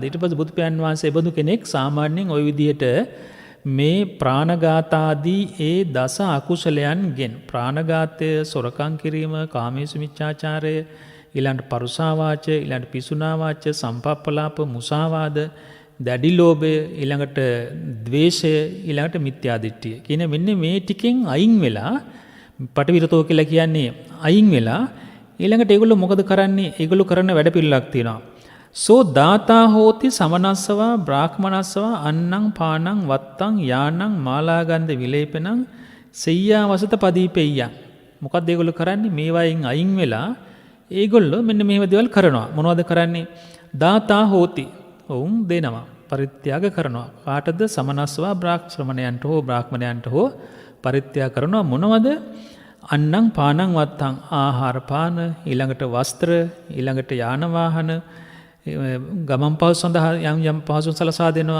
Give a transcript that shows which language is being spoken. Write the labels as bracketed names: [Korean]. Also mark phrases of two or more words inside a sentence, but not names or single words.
[Sinhala] ඊට පස්සේ බුදු පියාණන් වහන්සේ ඒ බඳු කෙනෙක් සාමාන්‍යයෙන් ওই විදිහට මේ ප්‍රාණඝාතාදී ඒ දස අකුසලයන්ගෙන් ප්‍රාණඝාතය, සොරකම් කිරීම, කාමේසු මිච්ඡාචාරය, ඊළඟට පරුසාවාච, ඊළඟට පිසුනාවාච, සම්පප්පලාප, මුසාවාද, දැඩි ලෝභය, ඊළඟට ද්වේෂය, ඊළඟට මිත්‍යාදිට්ඨිය කියන මෙන්න මේ ටිකෙන් අයින් වෙලා පටිවිරතෝ කියලා කියන්නේ අයින් වෙලා ඊළඟට ඒගොල්ලෝ මොකද කරන්නේ? ඒගොල්ලෝ කරන වැඩ පිළිලක් තියෙනවා. [Pali] සෝ දාතා හෝති සමනස්සවා බ්‍රාහ්මනස්සවා අන්නං පානං වත්තං යානං මාලාගන්ධ විලේපනං සෙය්‍යා වසත පදීපෙය්‍යං. [Sinhala] මොකක්ද ඒගොල්ලෝ කරන්නේ? මේවායින් අයින් වෙලා ඒගොල්ලෝ මෙන්න මේව දේවල් කරනවා. මොනවද කරන්නේ? [Pali] දාතා හෝති. [Sinhala] ඔවුන් දෙනවා. පරිත්‍යාග කරනවා. කාටද? සමනස්සවා ශ්‍රමණයන්ට හෝ බ්‍රාහ්මණයන්ට හෝ පරිත්‍යාග කරනවා. මොනවද? [Pali] අන්නං පානං වත්තං [Sinhala] ආහාර පාන, ඊළඟට වස්ත්‍ර, ඊළඟට යාන වාහන, ගමන් පහසු සඳහා යම් පහසුන් සලසා දෙනවා.